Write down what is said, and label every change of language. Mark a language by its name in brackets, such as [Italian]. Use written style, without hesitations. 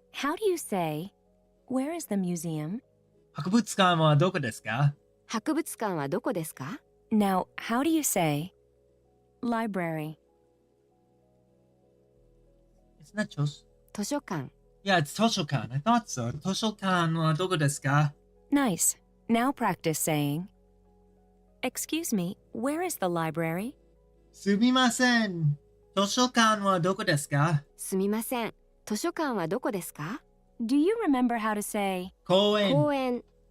[English] How do you say, where is the museum? [Japanese] 博物館はどこですか？博物館はどこですか？ [English] Now, how do you say, library? Isn't that just... [Japanese] 図書館。 [English] Yeah, it's 図書館. I thought so. [Japanese] 図書館はどこですか？ [English] Nice. Now practice saying, Excuse me, where is the library? [Japanese] すみません。図書館はどこですか？すみません。図書館はどこですか？ [English] Do you remember how to say, [Japanese] 公園。公園。